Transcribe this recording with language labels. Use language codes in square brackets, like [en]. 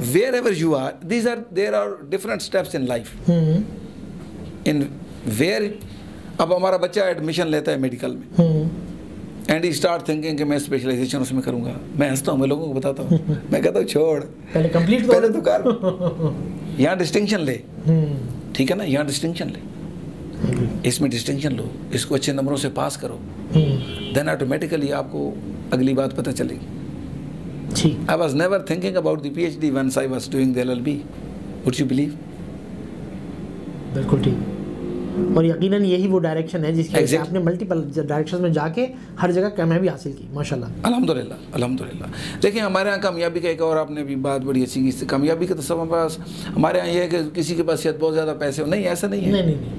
[en] Wherever you are, there are different steps in life. In where [ur] اب ہمارا بچہ admission لیتا ہے میڈیکل میں [en] and he start thinking [ur] کہ میں اسپیشلائزیشن اس میں کروں گا. میں ہنستا ہوں، میں لوگوں کو بتاتا ہوں، میں کہتا ہوں چھوڑ، پہلے تو کر، یہاں ڈسٹنکشن لے. ٹھیک ہے نا، یہاں ڈسٹنکشن لے، اس میں ڈسٹنکشن لو، اس کو اچھے نمبروں سے پاس کرو، [en] then automatically [ur] آپ کو اگلی بات پتہ چلے گی. [en] I was never thinking about the PhD once I was doing the LLB. Would you believe? [ur] بالکل ٹھیک. اور یقیناً یہی وہ ڈائریکشن ہے جس کی وجہ سے آپ نے ملٹیپل ڈائریکشن میں جا کے ہر جگہ کامیابی حاصل کی. ماشاءاللہ. الحمدللہ. دیکھیں ہمارے یہاں کامیابی کا ایک اور آپ نے بھی بات بڑی اچھی کی، کامیابی کا تو سب ہمارے یہاں یہ ہے کہ کسی کے پاس بہت زیادہ پیسے ہو، نہیں ایسا نہیں ہے.